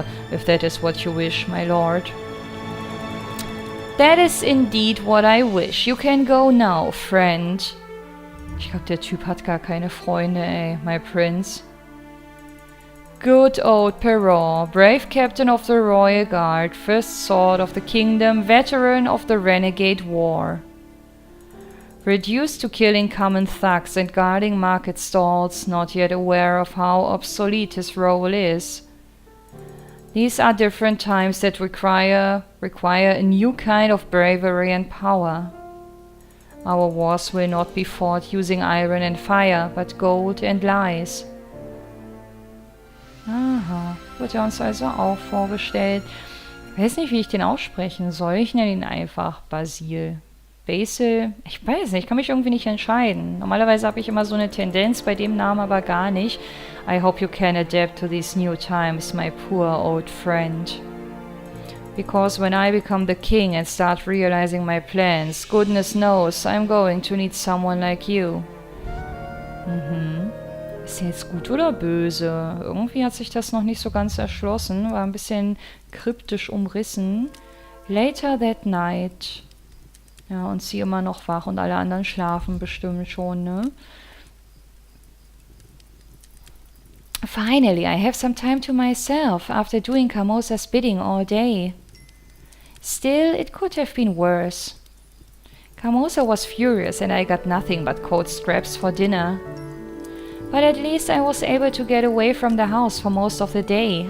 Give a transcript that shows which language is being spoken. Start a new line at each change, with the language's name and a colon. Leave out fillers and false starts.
English: If that is what you wish, my lord. That is indeed what I wish. You can go now, friend.
German: Ich glaube, der Typ hat gar keine Freunde, ey,
English: my prince. Good old Perrault, brave captain of the royal guard, first sword of the kingdom, veteran of the renegade war. Reduced to killing common thugs and guarding market stalls, not yet aware of how obsolete his role is. These are different times that require a new kind of bravery and power. Our wars will not be fought using iron and fire, but gold and lies.
German: Aha, wird er uns also auch vorgestellt. Ich weiß nicht, wie ich den aussprechen soll. Ich nenne ihn einfach Basil. Basil? Ich weiß nicht, ich kann mich irgendwie nicht entscheiden. Normalerweise habe ich immer so eine Tendenz, bei dem Namen aber gar nicht.
English: I hope you can adapt to these new times, my poor old friend. Because when I become the king and start realizing my plans, goodness knows I'm going to need someone like you.
German: Ist er jetzt gut oder böse? Irgendwie hat sich das noch nicht so ganz erschlossen. War ein bisschen kryptisch umrissen.
English: Later that night.
German: Ja, und sie immer noch wach und alle anderen schlafen bestimmt schon, ne?
English: Finally, I have some time to myself after doing Carmosa's bidding all day. Still, it could have been worse. Carmosa was furious and I got nothing but coat scraps for dinner. But at least I was able to get away from the house for most of the day.